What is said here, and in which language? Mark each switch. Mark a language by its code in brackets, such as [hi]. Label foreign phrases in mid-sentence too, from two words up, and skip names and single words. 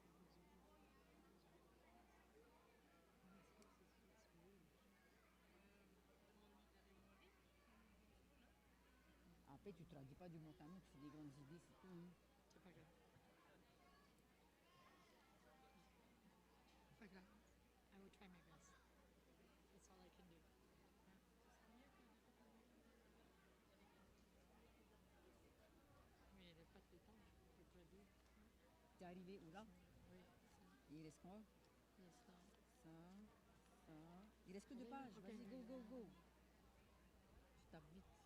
[fr] Après, tu traduis pas du mot à mot, tu fais des grandes idées, c'est tout. Hein. C'est pas grave. Pas grave. [en] I will try my best. That's all I can do. [fr] Mais il n'y a pas de temps pour traduire. T'es arrivé où là? Oui, Et il reste quoi? c'est ça. Ça, ça. Il reste que 2 pages. Ok. Vas-y, [en] go, go, go. [fr] Tu tapes vite.